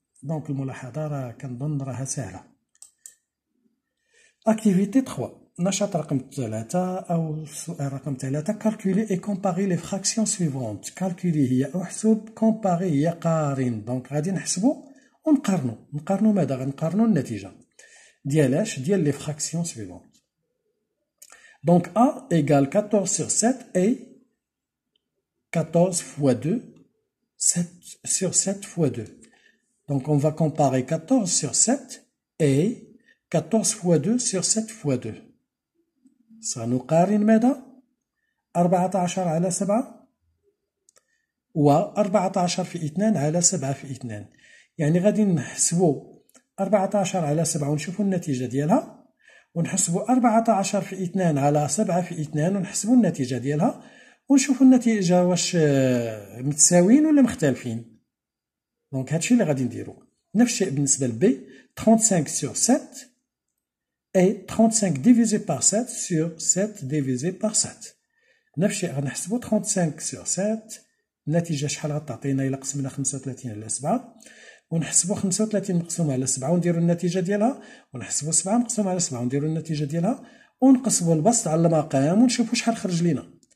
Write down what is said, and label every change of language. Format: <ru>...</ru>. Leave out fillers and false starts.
<ar>دونك الملاحظة راه كنظن راها سهلة. أكتيفيتي 3، نشاط رقم 3 أو سؤال رقم 3.</ar> <fr>calculer et comparer les fractions suivantes.</fr> <ar>calculer هي أحسب، comparer هي قارن. دونك غادي نحسبو ونقارنو ماذا؟ غنقارنو النتيجة ديالاش؟ ديال لي فراكسيون suivantes.</ar> <fr>Donc A égale 14 sur 7 et 14 fois 2, 7 sur 7 fois 2. Donc on va comparer 14 sur 7 et 14 fois 2 sur 7 fois 2.</fr> <ar>سنقارن ماذا؟ 14 على 7 و 14 في 2 على 7 في 2. يعني غادي نحسبو 14 على 7 ونشوفو النتيجة ديالها، ونحسبو 14 في 2 على 7 في 2 ونحسبو النتيجة ديالها، ونشوفو النتيجة واش متساويين ولا مختلفين. دونك هادشي اللي غادي نديرو. نفس الشيء بالنسبة لبي</ar> <fr>35 sur 7 et 35 divisé par 7 sur 7 divisé par 7.</fr> <ar>نفس الشيء غنحسبو</ar> <fr>35 sur 7</fr> <ar>النتيجة شحال غتعطينا إلا قسمنا 35 على 7، ونحسبو 35 مقسوم على 7 ونديرو النتيجة ديالها، ونحسبو 7 مقسوم على 7 ونديرو النتيجة ديالها، ونقسمو البسط على المقام ونشوفو شحال خرج لينا.</ar>